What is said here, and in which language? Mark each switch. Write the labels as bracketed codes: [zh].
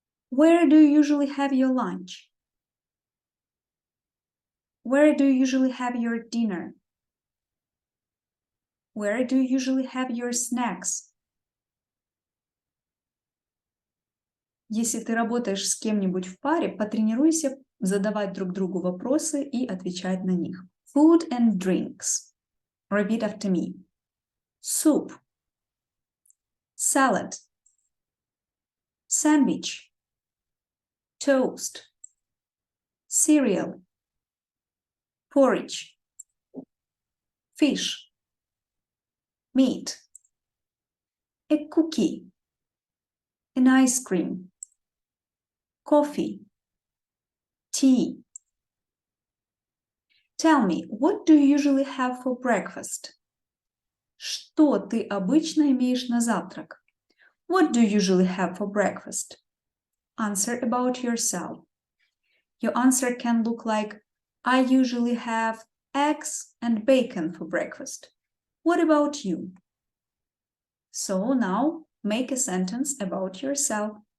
[en] Where do you usually have your lunch? Where do you usually have your dinner? Where do you usually have your snacks? [ru] Если ты работаешь с кем-нибудь в паре, потренируйся задавать друг другу вопросы и отвечать на них. [en] Food and drinks. Repeat after me. Soup, salad, sandwich, toast, cereal, porridge, fish, meat, a cookie, an ice cream, coffee, tea. Tell me, what do you usually have for breakfast? [ru] Что ты обычно имеешь на завтрак? [en] What do you usually have for breakfast? Answer about yourself. Your answer can look like, I usually have eggs and bacon for breakfast. What about you? So now make a sentence about yourself.